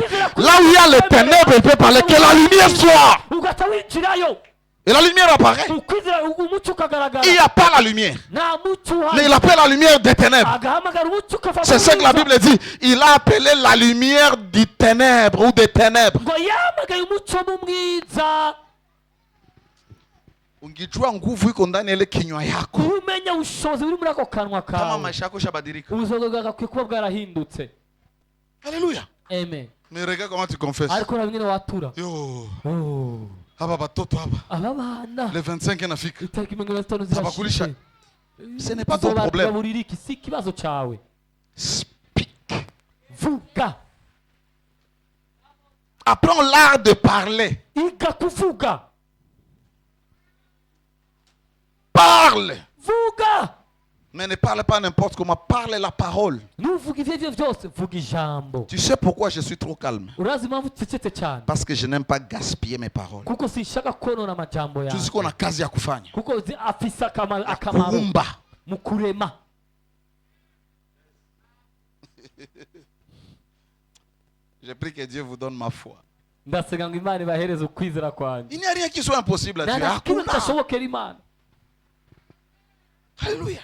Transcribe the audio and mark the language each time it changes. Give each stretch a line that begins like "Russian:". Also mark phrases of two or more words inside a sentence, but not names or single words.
French: Là où il y a les ténèbres, il peut parler, que la lumière soit. Et la lumière apparaît. Il n'y a pas la lumière. Mais il appelle la lumière des ténèbres. C'est ce que la Bible dit. Il a appelé la lumière du ténèbre ou des ténèbres.
Swahili: Ungijua nguvu iko ndani ile kinywa yako.
Kinyarwanda: Umenya ubushobozi buri muri ako kanwa kawe.
Swahili: Kama maisha yako shabadilika.
Kinyarwanda: Ubuzima bwawe kuba bwarahindutse.
French: Alléluia. Amen. Mais regarde comment tu confesses.
Kinyarwanda: Ariko urabwira watura. Yo. Oh.
Swahili: Aba batoto aba.
Kinyarwanda: Aba bana.
French: Le 25 en Afrique.
Kinyarwanda: Itariki 25 zirashika.
French: Ce n'est pas ton problème.
Kinyarwanda: Si kibazo cyawe.
French: Speak.
Kinyarwanda: Vuga.
French: Apprends l'art de parler.
Kinyarwanda: Iga kuvuga.
French: Parle.
Kinyarwanda: Vuga.
French: Mais ne parle pas n'importe comment. Parle la parole. Tu sais pourquoi je suis trop calme? Parce que je n'aime pas gaspiller mes paroles. Tout ce qu'on a
Swahili: kazi ya kufanya. Kuumba.
French: Je prie que Dieu vous donne ma foi. Il n'y a rien qui soit impossible à Dieu. Alléluia.